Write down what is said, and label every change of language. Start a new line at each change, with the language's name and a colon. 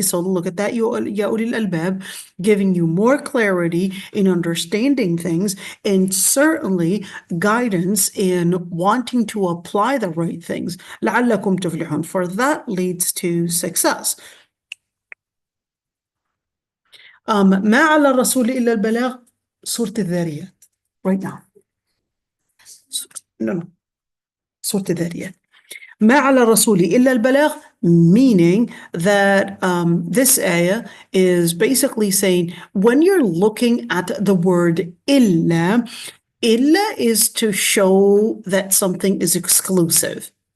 English: So look at that, Ya Ulil Albab, giving you more clarity in understanding things, and certainly guidance in wanting to apply the right things.
Arabic: لعلكم تفلحون,
English: for that leads to success.
Arabic: ما على الرسول إلا البلاغ, سورة الذاريات.
English: Right now. No. سورة الذاريات.
Arabic: ما على الرسول إلا البلاغ,
English: meaning that this ayah is basically saying, when you're looking at the word illa is to show that something is exclusive.